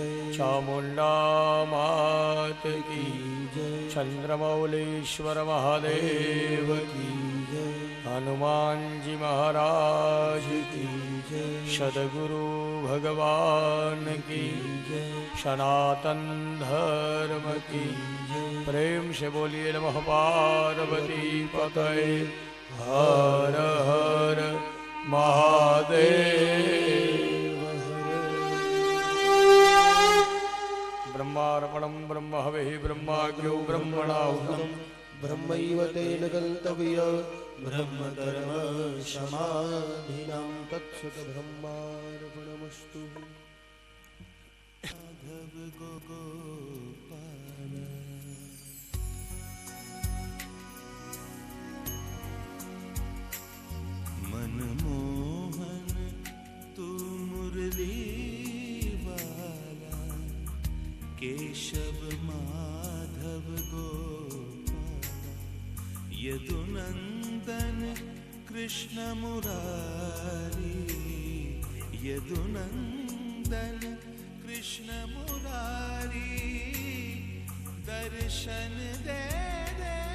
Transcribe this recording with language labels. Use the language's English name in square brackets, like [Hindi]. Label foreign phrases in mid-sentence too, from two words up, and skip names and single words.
[Gujarati] ચામુંડા માત કી જય ચંદ્રમૌલીશ્વર મહાદેવ કી જય હનુમાનજી મહારાજ કી જય સદગુરુ ભગવાન કી જય [Hindi] सनातन धर्म की प्रेम से बोलिए [Sanskrit] नमः पार्वती पतये हर हर महादेव। ब्रह्मार्पणं ब्रह्म हविः ब्रह्माज्ञो ब्रह्मणाहुतं ब्रह्मैव तेन गन्तव्य ब्रह्मकर्म समाधिनां तत्सत ब्रह्मार्पणमस्तु। [Hindi] मनमोहन तू मुरली वाला केशव माधव गोपाला यदुनंदन कृष्ण मुरारी यदुनंदन कृष्ण मुरारी दर्शन दे दे